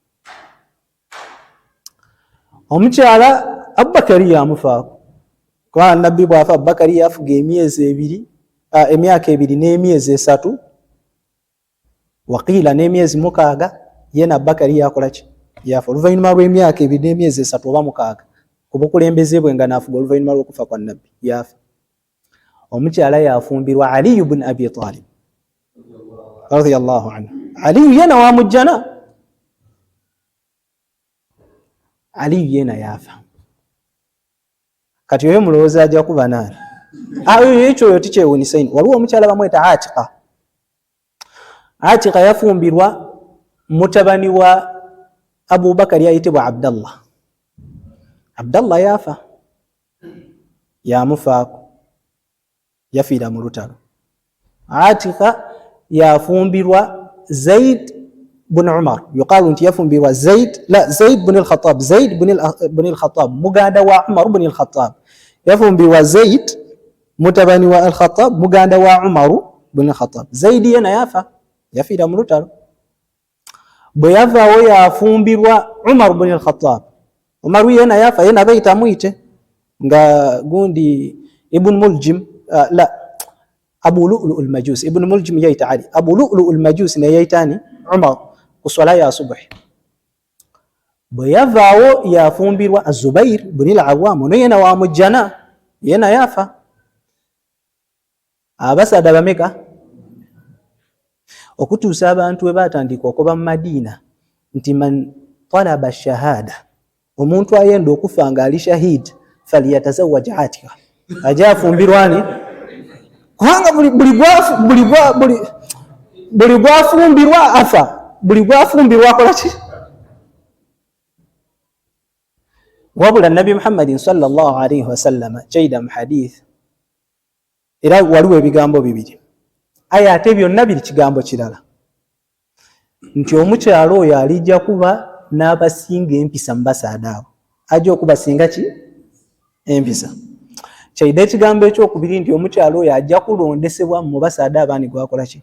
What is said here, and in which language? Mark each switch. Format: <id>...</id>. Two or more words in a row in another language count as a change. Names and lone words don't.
<lg>Omukyala Abubakari yamufaako kwa nabbi bwafa Abubakari yafuga emyaka 2 n'emyezi 3 waqiila n'emyezi 6 yena Abubakari yakola ki yafa oluvannyuma lw'emyaka 2 n'emyezi 3 oba 6 ku bukulembeze bwe nga naafuga oluvannyuma lw'okufa kwa nabbi yafa. Omukyala yafumbirwa Ali ibn Abi Talib</lg> <ar>رضي الله عنه.</ar> <lg>Ali yena wa mujjana. Ali yena yafa. Kati oyo mulowooza ajja kuba naani? Ekyo tikyewuunyisa ino. Waliwo omukyala bamweta Atiqa. Atiqa yafumbirwa mutabani wa Abu Bakari ayitibwa Abdallah. Abdallah yafa yamufaako yafiira mu lutalo. Atiqa yafumbirwa Zaid bin Umar. Yuqaalu nti yafumbirwa Zaid bin al-Khattab. Zaid bin al-Khattab muganda wa Umar bin al-Khattab. Yafumbirwa Zaid mutabani wa al-Khattab muganda wa Umar bin al-Khattab. Zaid yena yafa yafiira mu lutalo. Bwe yavaawo yafumbirwa Umar bin al-Khattab. Umar yena yafa yena bayita muyite nga gundi Ibn Muljim Abu Lu'lu al-Majusi. Ibn Muljim yayita Ali. Abu Lu'lu al-Majusi ne yayitani Umar ku swala ya subuhi. Bwe yavaawo yafumbirwa Az-Zubair bin al-Awwam ono yena wa mujjana yena yafa. Abasaadha bameka okutuusa abantu we batandika okuba mu Madina nti</lg> <ar>من طلب الشهادة</ar> <lg>omuntu ayenda okufa nga ali shahid falyatazawwaj Atiqa. Ajja afumbirwani kubanga buli gwafumbirwa afa. Buli gwafumbirwa akola ki? Wabula Nabi Muhammadin</lg> <ar>صلى الله عليه وسلم</ar> <lg>kyaida mu hadith era waliwo ebigambo bibiri. Aya ate byonna biri kigambo kirala nti omukyalo oyo alijja kuba n'abasinga empisa mu basaadha abo. Ajja okubasinga ki? Empisa. Kyaida ekigambo ekyokubiri nti omukyalo oyo ajja kulondesebwa mu basaadha abaani gwakola ki?</lg>